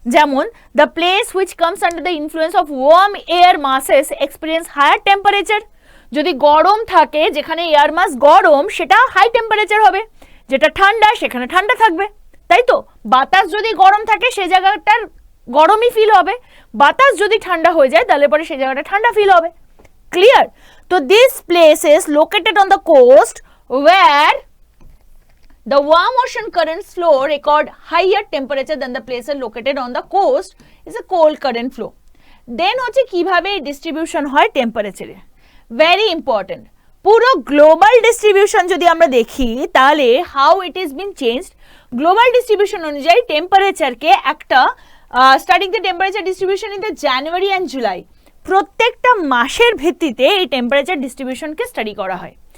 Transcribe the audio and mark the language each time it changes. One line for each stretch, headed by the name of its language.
Bangla: যেমন
English: The place which comes under the influence of warm air masses experience higher temperature.
Bangla: যদি গরম থাকে, যেখানে এয়ার মাস গরম, সেটা হাই টেম্পারেচার হবে, যেটা ঠান্ডা সেখানে ঠান্ডা থাকবে, তাই তো? বাতাস যদি গরম থাকে সেই জায়গাটার গরমই ফিল হবে, বাতাস যদি ঠান্ডা হয়ে যায় তাহলে পরে সেই জায়গাটা ঠান্ডা ফিল হবে। ক্লিয়ার?
English: তো this places located on the coast where the warm ocean currents flow record higher temperature than the places located on the coast is a cold current flow.
Bangla: Then হচ্ছে কিভাবে ডিস্ট্রিবিউশন হয় টেম্পারেচারে, very important. পুরো global distribution যদি আমরা দেখি তাহলে
English: how it is been changed,
Bangla: global distribution অনুযায়ী টেম্পারেচারকে একটা
English: studying the temperature distribution in the January and July,
Bangla: প্রত্যেকটা মাসের ভিত্তিতে এই টেম্পারেচার ডিস্ট্রিবিউশনকে স্টাডি করা হয়।